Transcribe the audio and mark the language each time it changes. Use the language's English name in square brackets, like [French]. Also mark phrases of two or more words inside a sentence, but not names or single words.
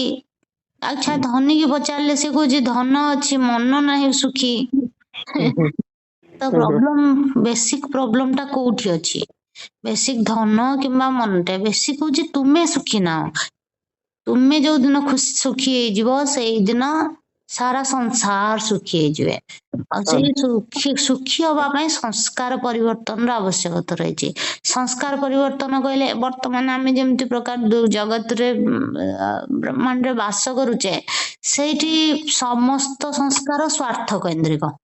[Odia] ଆଚ୍ଛା, ଧନୀ କି ପଚାରିଲେ ସେ କହୁଛି ଧନ ଅଛି ମନ ନାହିଁ ସୁଖୀ। ତ [English] basic problem [Odia] ଟା କୋଉଠି ଅଛି? ବେସିକ ଧନ କିମ୍ବା ମନଟା, ବେସିକ ହଉଛି ତୁମେ ସୁଖୀ ନାହ। ତୁମେ ଯୋଉ ଦିନ ସୁଖୀ ହେଇଯିବ ସେଇଦିନ [Hindi] सारा संसार सुखी [Odia] ହେଇଯିବେ ଆଉ ସେଇ ସୁଖୀ ହବା ପାଇଁ ସଂସ୍କାର ପରିବର୍ତ୍ତନର ଆବଶ୍ୟକତା ରହିଛି ସଂସ୍କାର ପରିବର୍ତ୍ତନ କହିଲେ ବର୍ତ୍ତମାନ ଆମେ ଯେମିତି ପ୍ରକାର ଜଗତରେ ବ୍ରହ୍ମାଣ୍ଡରେ ବାସ କରୁଛେ ସେଇଠି ସମସ୍ତ ସଂସ୍କାର ସ୍ୱାର୍ଥ କୈନ୍ଦ୍ରିକ